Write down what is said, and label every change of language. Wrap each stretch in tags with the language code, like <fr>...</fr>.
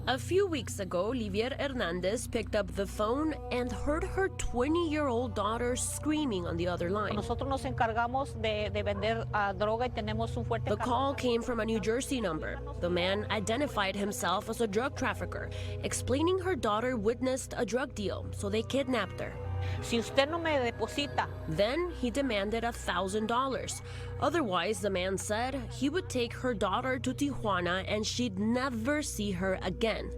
<en>A few weeks ago, Livier Hernandez picked up the phone and heard her 20-year-old daughter screaming on the other line.</en> <es>Nosotros nos encargamos de vender droga y tenemos un fuerte...</es> <en>The call came from a New Jersey number. The man identified himself as a drug trafficker, explaining her daughter witnessed a drug deal, so they kidnapped her.</en> <es>Si usted no me deposita.</es> <en>Then he demanded $1,000. Otherwise, the man said he would take her daughter to Tijuana and she'd never see her again.</en>